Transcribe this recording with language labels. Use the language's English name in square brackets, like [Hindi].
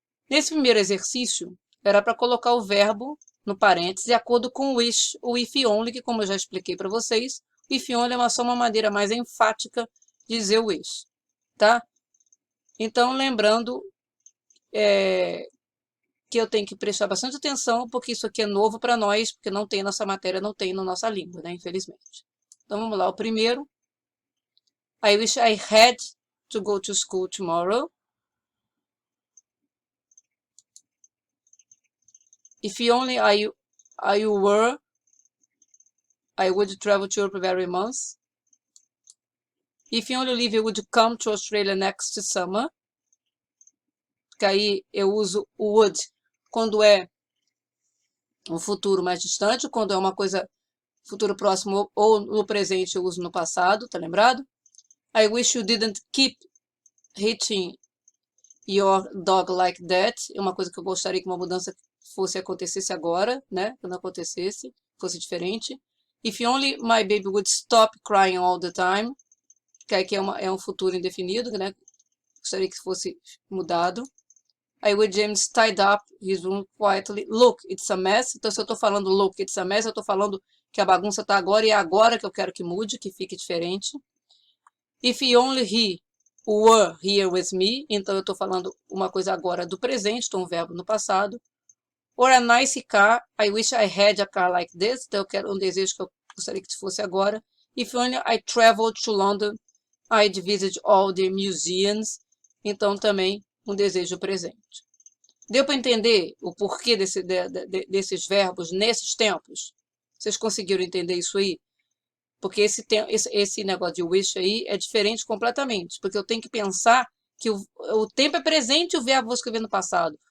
[Portuguese] Nesse primeiro exercício, era para colocar o verbo no parênteses de acordo com o wish, o if only, que como eu já expliquei para vocês, o if only é só uma maneira mais enfática de dizer o wish, tá? Então, lembrando que eu tenho que prestar bastante atenção, porque isso aqui é novo para nós, porque não tem nossa matéria, não tem na nossa língua, né, infelizmente. Então, vamos lá. O primeiro. [English] I wish I had to go to school tomorrow. If only I were, I would travel to Europe every month. If only Olivia would come to Australia next summer. [Portuguese] Que aí eu uso o would quando é um futuro mais distante, quando é uma coisa futuro próximo ou no presente eu uso no passado, tá lembrado? [English] I wish you didn't keep hitting your dog like that. [Portuguese] É uma coisa que eu gostaria que uma mudança acontecesse agora, né? Quando acontecesse, fosse diferente. [English] If only my baby would stop crying all the time. [Portuguese] Que aqui é um futuro indefinido, né? Gostaria que fosse mudado. [English] I would James tied up his room quietly. Look, it's a mess. [Portuguese] Então, se eu estou falando look, it's a mess, eu estou falando que a bagunça está agora e é agora que eu quero que mude, que fique diferente. [English] If only he were here with me. [Portuguese] Então, eu estou falando uma coisa agora do presente, estou um verbo no passado. [English] Or a nice car. I wish I had a car like this. [Portuguese] Então, eu quero um desejo que eu gostaria que fosse agora. [English] If only I traveled to London, I'd visit all the museums. [Portuguese] Então, também um desejo presente. Deu para entender o porquê desses verbos nesses tempos? Vocês conseguiram entender isso aí? Porque esse negócio de wish aí é diferente completamente. Porque eu tenho que pensar que o tempo é presente e o verbo vou escrever no passado.